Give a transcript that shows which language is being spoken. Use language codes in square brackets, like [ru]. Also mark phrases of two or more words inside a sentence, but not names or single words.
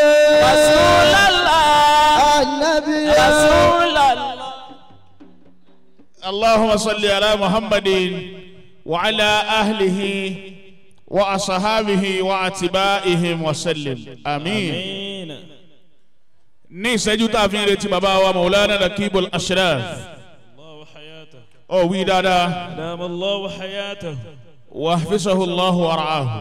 [ar] رسول الله النبي رسول الله اللهم صل على محمد وعلى أهله وأصحابه وأتباعهم وسلم آمين. [yo] ní ìṣẹ́jú tá a fi ń retí bàbá wa Maulana Rakibul Ashraf. [ar] الله حياته. [yo] ó wí dáadáa. [ar] أدام الله حياته. وحفظه الله ورعاه.